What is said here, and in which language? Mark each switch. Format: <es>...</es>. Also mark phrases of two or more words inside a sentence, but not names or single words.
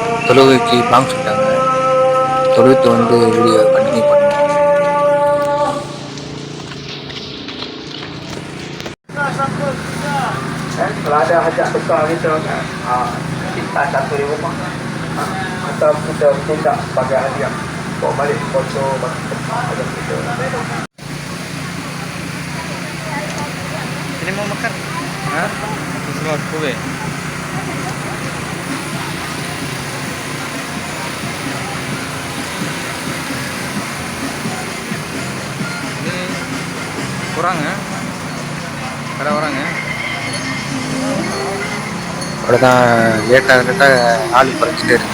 <ta>தொழுகைக்கு பாங்க சொல்லிட்டாங்க. தொழுவிட்டு வந்து</ta> <en>video continue</en> <ta>பண்ணுவோம்.</ta> <ms>Kalau ada hajat besar kita kan, kita satu di rumah. Atau kita minta sebagai hadiah. Bawa balik foto hajat kita. Ini mau makan? Hah? Terus kue. Ini kurang ya? Ada orang ya?</ms> <ta>அவ்வளோதான். லேட்டாக ஆள் குறைஞ்சிட்டே இருக்கு.</ta>